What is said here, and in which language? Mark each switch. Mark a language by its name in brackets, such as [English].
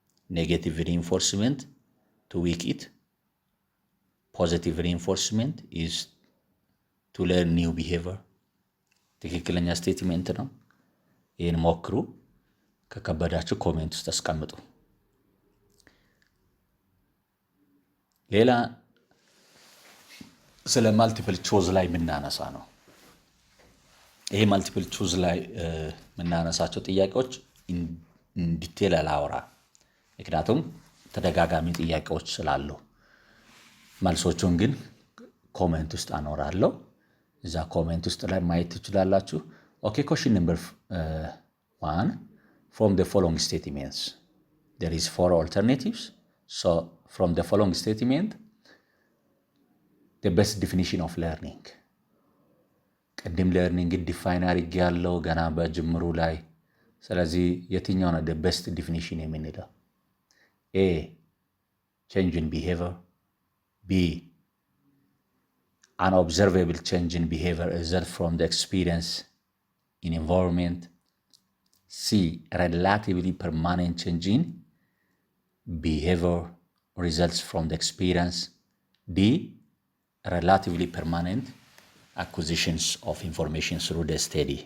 [English] Negative reinforcement to weaken it. Positive reinforcement is to learn new behavior. [Amharic] ትክክለኛ ስቴትመንት ነው። ይህን ሞክሩ። ከከበዳችሁ ኮሜንት ውስጥ አስቀምጡ። ሌላ ስለ ማልቲፕል ቾዝ ላይ የምናነሳ ነው። ይሄ ማልቲፕል ቾዝ ላይ የምናነሳቸው ጥያቄዎች ዲቴል አላወራ፣ ምክንያቱም ተደጋጋሚ ጥያቄዎች ስላሉ። መልሶቹን ግን ኮሜንት ውስጥ አኖራለሁ። እዛ ኮሜንት ውስጥ ላይ ማየት ትችላላችሁ። ኦኬ [English] question number 1 from the following statements there is 4 alternatives. So from the following statement the best definition of learning. [Amharic] ቅድም learning ዲፋይን አድርጌያለሁ ገና በጅምሩ ላይ። ስለዚህ የትኛው ነው [English] the best definition [Amharic] የምንለው? [English] A change in behavior, B an observable change in behavior result from the experience in environment, C relatively permanent change in behavior results from the experience, D relatively permanent acquisitions of information through the study.